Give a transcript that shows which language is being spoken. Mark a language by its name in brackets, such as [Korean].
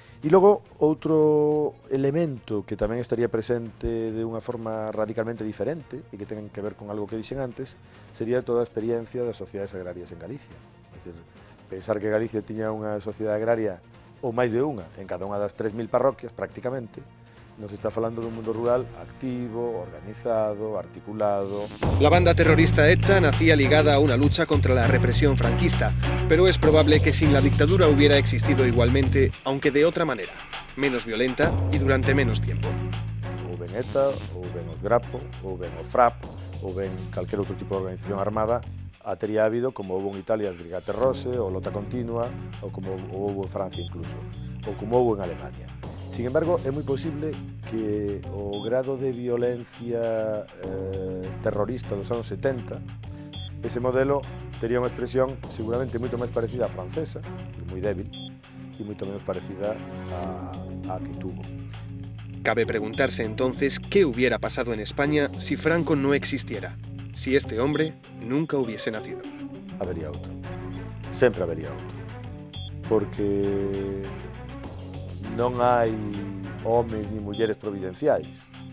[Galician] E logo, outro elemento que tamén estaría presente de unha forma radicalmente diferente e que ten que ver con algo que dixen antes, sería toda a experiencia das sociedades agrarias en Galicia. É dicir, pensar que Galicia tiña unha sociedade agraria, ou máis de unha, en cada unha das 3.000 parroquias, prácticamente, nos está falando dun mundo rural activo, organizado, articulado. [Spanish] La banda terrorista ETA nacía ligada a una lucha contra la represión franquista, pero es probable que sin la dictadura hubiera existido igualmente, aunque de otra manera, menos violenta y durante menos tiempo. [Galician] Ou ben ETA, ou ben os Grapo, ou ben o FRAP, ou ben calquer outro tipo de organización armada, tería habido como houve en Italia as Brigate Rosse, ou Lota Continua, ou como houve en Francia incluso, ou como houve en Alemania. [Spanish] Sin embargo, [Galician] é moi posible que o grado de violencia terrorista dos anos 70, ese modelo tería unha expresión seguramente moito máis parecida á francesa, moi débil, e moito menos parecida a que tuvo. [Spanish] Cabe preguntarse entonces qué hubiera pasado en España si Franco no existiera, si este hombre nunca hubiese nacido. [Galician] Habería outro, sempre habería outro, porque non hai homes ni mulleres providenciais.